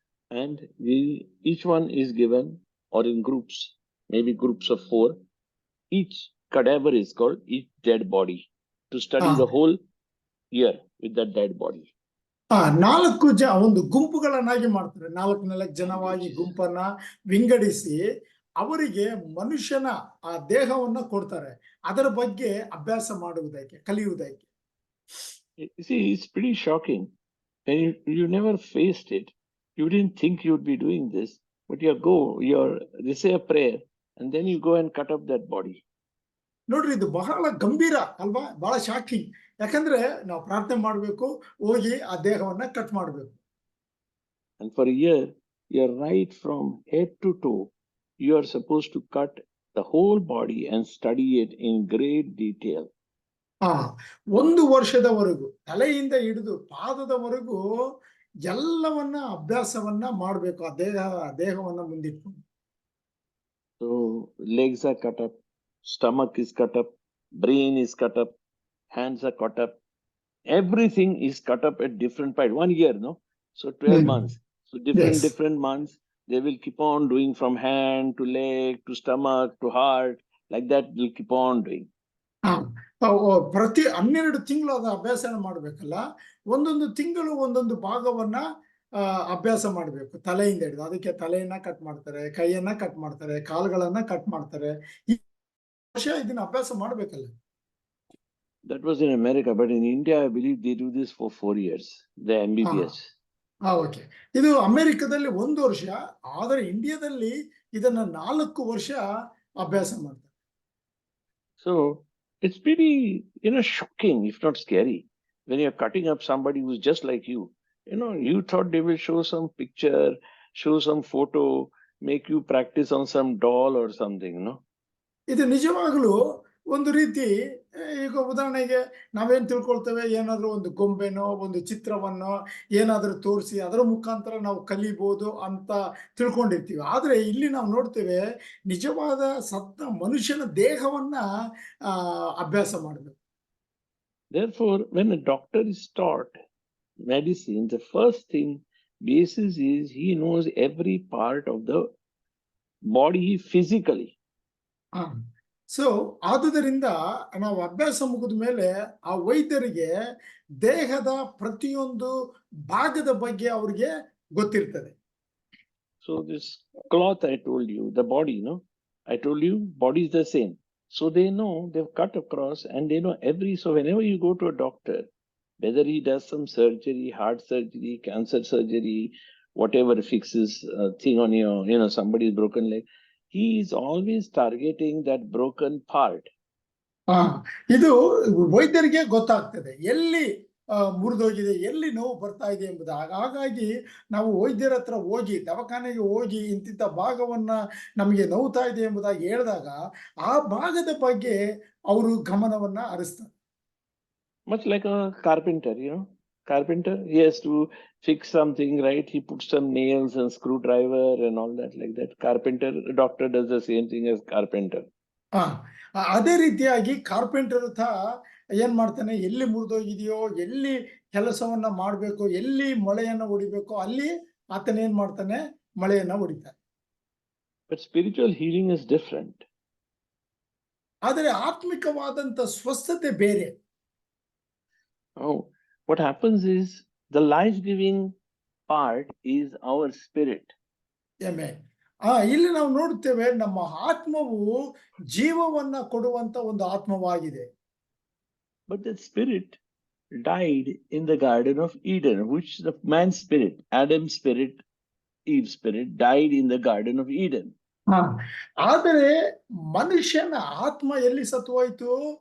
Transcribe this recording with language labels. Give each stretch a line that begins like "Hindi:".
English: And each one is given, or in groups, maybe groups of 4, each cadaver is called each dead body, to study Ah. the whole year with that dead body.
Kannada: ನಾಲ್ಕು ಒಂದು ಗುಂಪುಗಳನ್ನಾಗಿ ಮಾಡ್ತಾರೆ. ನಾಲ್ಕು ಜನವಾಗಿ ಗುಂಪನ್ನ ವಿಂಗಡಿಸಿ ಅವರಿಗೆ ಮನುಷ್ಯನ ಆ ದೇಹವನ್ನ ಕೊಡ್ತಾರೆ. ಅದರ ಬಗ್ಗೆ ಅಭ್ಯಾಸ ಮಾಡುವುದಕ್ಕೆ, ಕಲಿಯುವುದಕ್ಕೆ.
English: You see, it's pretty shocking. When you never faced it, you didn't think you'd be doing this, but you say a prayer, and then you go and cut up that body.
Kannada: ನೋಡ್ರಿ, ಇದು ಬಹಳ ಗಂಭೀರ ಅಲ್ವಾ? ಬಹಳ shocking. ಯಾಕಂದ್ರೆ ನಾವು ಪ್ರಾರ್ಥನೆ ಮಾಡಬೇಕು, ಹೋಗಿ ಆ ದೇಹವನ್ನ ಕಟ್ ಮಾಡಬೇಕು.
English: And for a year, you're right from head to toe. You are supposed to cut the whole body and study it in great detail.
Kannada: ಒಂದು ವರ್ಷದವರೆಗೂ ತಲೆಯಿಂದ ಹಿಡಿದು ಪಾದದವರೆಗೂ ಎಲ್ಲವನ್ನ ಅಭ್ಯಾಸವನ್ನ ಮಾಡಬೇಕು. ಆ ದೇಹವನ್ನ ಮುಂದಿಟ್ಕೊಂಡು.
English: So legs are cut up, stomach is cut up, brain is cut up, hands are cut up. Everything is cut up at different parts. 1 year, no? So 12 months. So different months, they will keep on doing from hand to leg to stomach to heart. Like that, they'll keep on doing.
Kannada: ಪ್ರತಿ 12 ತಿಂಗಳು ಅದ ಅಭ್ಯಾಸ ಮಾಡಬೇಕಲ್ಲ. ಒಂದೊಂದು ತಿಂಗಳು ಒಂದೊಂದು ಭಾಗವನ್ನ ಅಭ್ಯಾಸ ಮಾಡಬೇಕು. ತಲೆಯಿಂದ ಹಿಡಿದು ಅದಕ್ಕೆ ತಲೆಯನ್ನ ಕಟ್ ಮಾಡ್ತಾರೆ, ಕೈಯನ್ನ ಕಟ್ ಮಾಡ್ತಾರೆ, ಕಾಲುಗಳನ್ನ ಕಟ್ ಮಾಡ್ತಾರೆ. ಈ ವರ್ಷ ಇದನ್ನ ಅಭ್ಯಾಸ ಮಾಡಬೇಕಲ್ಲ.
English: That was in America, but in India, I believe they do this for 4 years. The MBBS. Okay.
Kannada: ಇದು ಅಮೆರಿಕದಲ್ಲಿ 1 ವರ್ಷ, ಆದರೆ ಇಂಡಿಯಾದಲ್ಲಿ ಇದನ್ನ 4 ವರ್ಷ ಅಭ್ಯಾಸ ಮಾಡ್ತಾರೆ.
English: So it's pretty, shocking, if not scary, when you're cutting up somebody who's just like you. You thought they will show some picture, show some photo, make you practice on some doll or something, no?
Kannada: ಇದು ನಿಜವಾಗ್ಲೂ ಒಂದು ರೀತಿ, ಈಗ ಉದಾಹರಣೆಗೆ ನಾವೇನ್ ತಿಳ್ಕೊಳ್ತೇವೆ, ಏನಾದ್ರೂ ಒಂದು ಗೊಂಬೆನೋ ಒಂದು ಚಿತ್ರವನ್ನೋ ಏನಾದ್ರೂ ತೋರಿಸಿ ಅದರ ಮುಖಾಂತರ ನಾವು ಕಲಿಬಹುದು ಅಂತ ತಿಳ್ಕೊಂಡಿರ್ತೀವಿ. ಆದ್ರೆ ಇಲ್ಲಿ ನಾವು ನೋಡ್ತೇವೆ, ನಿಜವಾದ ಸತ್ತ ಮನುಷ್ಯನ ದೇಹವನ್ನ ಅಭ್ಯಾಸ ಮಾಡಬೇಕು.
English: Therefore, when a doctor is taught medicine, the first thing basis is he knows every part of the body physically.
Kannada: So ಆದುದರಿಂದ ನಾವು ಅಭ್ಯಾಸ ಮುಗಿದ ಮೇಲೆ ಆ ವೈದ್ಯರಿಗೆ ದೇಹದ ಪ್ರತಿಯೊಂದು ಭಾಗದ ಬಗ್ಗೆ ಅವ್ರಿಗೆ ಗೊತ್ತಿರ್ತದೆ.
English: So this cloth I told you, the body, I told you body is the same. So they know, they've cut across and they know so whenever you go to a doctor, whether he does some surgery, heart surgery, cancer surgery, whatever fixes thing on your, somebody's broken leg, he is always targeting that broken part.
Kannada: ಇದು ವೈದ್ಯರಿಗೆ ಗೊತ್ತಾಗ್ತದೆ ಎಲ್ಲಿ ಮುರಿದೋಗಿದೆ, ಎಲ್ಲಿ ನೋವು ಬರ್ತಾ ಇದೆ ಎಂಬುದು. ಹಾಗಾಗಿ ನಾವು ವೈದ್ಯರ ಹತ್ರ ಹೋಗಿ, ದವಾಖಾನೆಗೆ ಹೋಗಿ ಇಂತಿಂತ ಭಾಗವನ್ನ ನಮಗೆ ನೋವ್ತಾ ಇದೆ ಎಂಬುದಾಗಿ ಹೇಳಿದಾಗ ಆ ಭಾಗದ ಬಗ್ಗೆ ಅವರು ಗಮನವನ್ನ ಹರಿಸ್ತಾರೆ.
English: Much like a carpenter, carpenter, he has to fix something, right? He puts some nails and screwdriver and all that, like that. Carpenter, doctor does the same thing as carpenter.
Kannada: ಅದೇ ರೀತಿಯಾಗಿ ಕಾರ್ಪೆಂಟರ್ ಏನ್ ಮಾಡ್ತಾನೆ, ಎಲ್ಲಿ ಮುರಿದೋಗಿದೆಯೋ, ಎಲ್ಲಿ ಕೆಲಸವನ್ನ ಮಾಡಬೇಕು, ಎಲ್ಲಿ ಮೊಳೆಯನ್ನ ಹೊಡಿಬೇಕು, ಅಲ್ಲಿ ಆತನ ಏನ್ ಮಾಡ್ತಾನೆ, ಮೊಳೆಯನ್ನ ಹೊಡಿತಾನೆ.
English: But spiritual healing is different.
Kannada: ಆದರೆ ಆತ್ಮಿಕವಾದಂತ ಸ್ವಸ್ಥತೆ ಬೇರೆ.
English: What happens is the life-giving part is our spirit. Amen.
Kannada: ಇಲ್ಲಿ ನಾವು ನೋಡುತ್ತೇವೆ, ನಮ್ಮ ಆತ್ಮವು ಜೀವವನ್ನ ಕೊಡುವಂತ ಒಂದು ಆತ್ಮವಾಗಿದೆ.
English: But the spirit died in the Garden of Eden, which the man's spirit, Adam's spirit, Eve's spirit, died in the Garden of Eden.
Kannada: ಆದರೆ ಮನುಷ್ಯನ ಆತ್ಮ ಎಲ್ಲಿ ಸತ್ತು ಹೋಯಿತು?